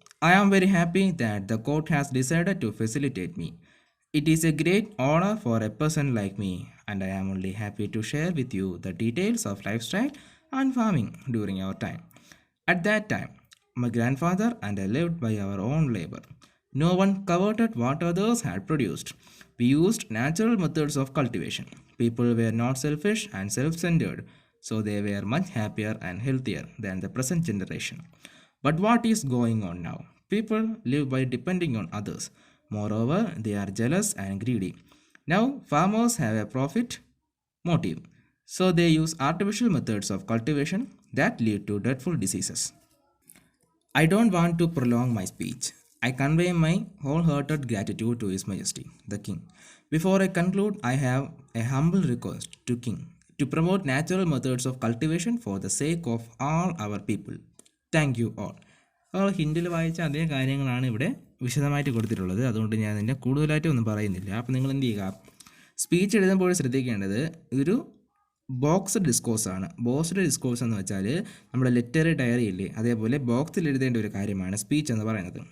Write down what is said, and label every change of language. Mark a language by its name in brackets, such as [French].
[English] I am very happy that the court has decided to facilitate me. It is a great honour for a person like me and I am only happy to share with you the details of life style and farming during our time. At that time my grand father and I lived by our own labour. No one coveted what others had produced. We used natural methods of cultivation. People were not selfish and self-centered, so they were much happier and healthier than the present generation. But what is going on now? People live by depending on others. Moreover, they are jealous and greedy. Now, farmers have a profit motive, so they use artificial methods of cultivation that lead to dreadful diseases. I don't want to prolong my speech. I convey my wholehearted gratitude to His Majesty, the King. Before I conclude, I have a humble request to King to promote natural methods of cultivation for the sake of all our people. Thank you all. [Malayalam] അപ്പോൾ ഹിന്ദിയിൽ വായിച്ച അതേ കാര്യങ്ങളാണ് ഇവിടെ വിശദമായിട്ട് കൊടുത്തിട്ടുള്ളത്. അതുകൊണ്ട് ഞാൻ ഇതിൻ്റെ കൂടുതലായിട്ടൊന്നും പറയുന്നില്ല. അപ്പോൾ നിങ്ങൾ എന്ത് ചെയ്യുക? സ്പീച്ച് എഴുതുമ്പോൾ ശ്രദ്ധിക്കേണ്ടത് ഇതൊരു ബോക്സ്ഡ് ഡിസ്കോഴ്സാണ്. ബോക്സ്ഡ് ഡിസ്കോഴ്സ് എന്ന് വെച്ചാൽ നമ്മുടെ ലെറ്ററി ഡയറി ഇല്ലേ, അതേപോലെ ബോക്സിൽ എഴുതേണ്ട ഒരു കാര്യമാണ് സ്പീച്ച് എന്ന് പറയുന്നത്.